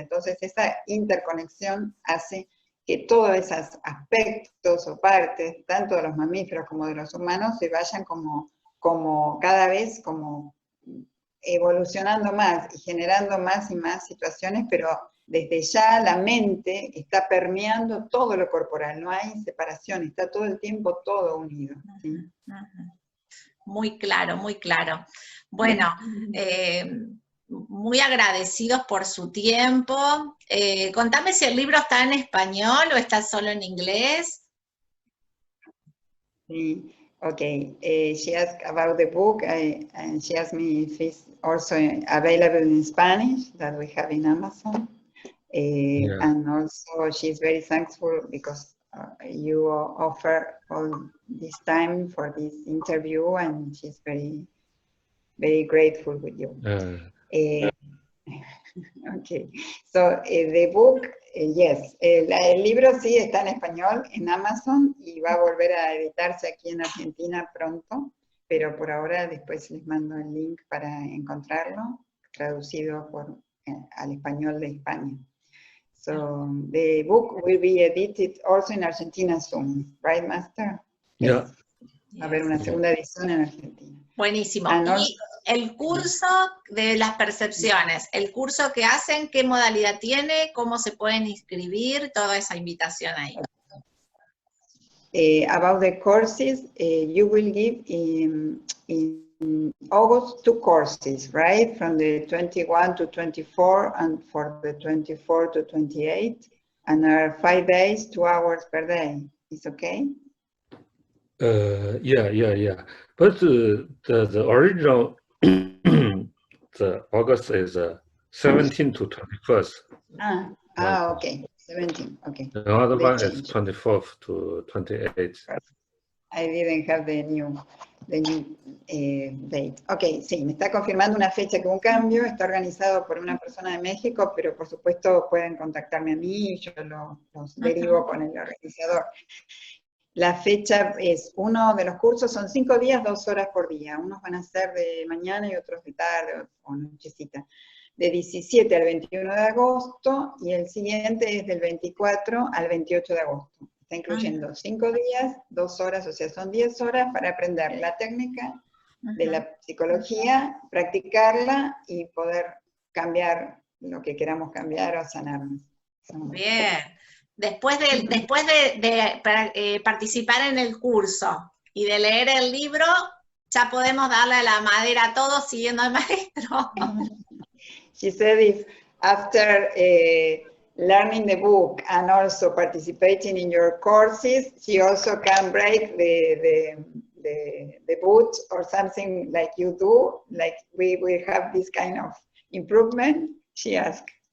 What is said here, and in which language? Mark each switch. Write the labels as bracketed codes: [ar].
[es] Entonces, esa interconexión hace que todos esos aspectos o partes, tanto de los mamíferos como de los humanos, se vayan como cada vez como evolucionando más y generando más y más situaciones, pero desde ya la mente está permeando todo lo corporal, no hay separación, está todo el tiempo todo unido. ¿Sí? Muy claro, muy claro. Bueno, muy agradecidos por su tiempo. Contame si el libro está en español o está solo en inglés. Sí, okay. [en] She asked about the book, and she asked me if it's also available in Spanish, that we have in Amazon. Yeah. And also she's very thankful because you offer all this time for this interview, and she's very, very grateful with you. Okay, so the book, yes, [es] el libro sí está en español en Amazon y va a volver a editarse aquí en Argentina pronto, pero por ahora después les mando el link para encontrarlo, traducido al español de España. [en] So the book will be edited also in Argentina soon, right, Master? Yes. Yeah. [es] Va a haber una segunda edición en Argentina. Buenísimo. Y el curso de las percepciones, el curso que hacen, ¿qué modalidad tiene? ¿Cómo se pueden inscribir? Toda esa invitación ahí. [en] About the courses, you will give in August 2 courses, right? From the 21 to 24 and for the 24 to 28. And are 5 days, 2 hours per day. Is okay? Yeah. But the original, the August is 17 to 21st. Okay. 17, okay. The other one is 24th to 28th. I didn't have the new date. [es] Ok, sí, me está confirmando una fecha que hubo un cambio, está organizado por una persona de México, pero por supuesto pueden contactarme a mí y yo los derivo con el organizador. La fecha es, uno de los cursos son 5 días, 2 horas por día. Unos van a ser de mañana y otros de tarde o nochecita. De 17 al 21 de agosto y el siguiente es del 24 al 28 de agosto. Está incluyendo 5 días, 2 horas, o sea, son 10 horas para aprender la técnica de la psicología, practicarla y poder cambiar lo que queramos cambiar o sanarnos. Bien. Después de participar en el curso y de leer el libro, ya podemos darle a la madera a todos siguiendo al maestro. [en] She said if after learning the book and also participating in your courses, she also can break the boot or something like you do, like we will have this kind of improvement, she asked.